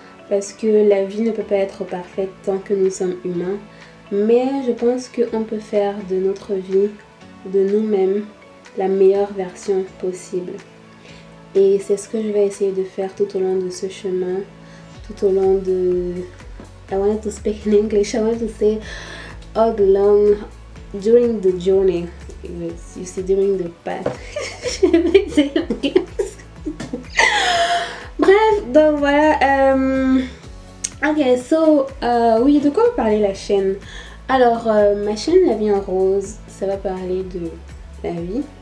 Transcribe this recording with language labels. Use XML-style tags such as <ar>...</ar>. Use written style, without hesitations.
<fr>Parce que la vie ne peut pas être parfaite tant que nous sommes humains. Mais je pense qu'on peut faire de notre vie, de nous-mêmes, la meilleure version possible. Et c'est ce que je vais essayer de faire tout au long de ce chemin. Tout au long de...</fr> <en>I wanted to speak in English. I wanted to say all along, during the journey. You see, during the path.</en> <fr>Je vais essayer l'anglais. Bref, donc voilà. Ok, so, oui, de quoi va parler la chaîne? Alors, ma chaîne La Vie en Rose, ça va parler de la vie.</fr>